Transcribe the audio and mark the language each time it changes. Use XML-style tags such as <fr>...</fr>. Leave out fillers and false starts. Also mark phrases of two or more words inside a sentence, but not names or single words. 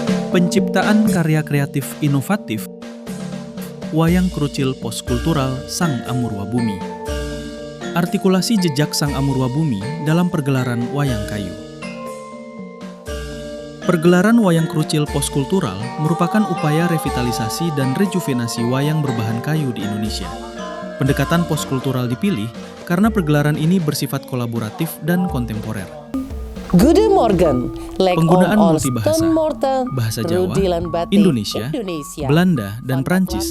<id>Penciptaan karya kreatif inovatif Wayang Krucil Postkultural Sang Amurwa Bumi. Artikulasi jejak Sang Amurwa Bumi dalam pergelaran wayang kayu. Pergelaran Wayang Krucil Postkultural merupakan upaya revitalisasi dan rejuvenasi wayang berbahan kayu di Indonesia. Pendekatan postkultural dipilih karena pergelaran ini bersifat kolaboratif dan kontemporer.</id> <de>Guten Morgen,</de> <id>Penggunaan multibahasa, bahasa Jawa, Indonesia, Belanda, dan Prancis,</id>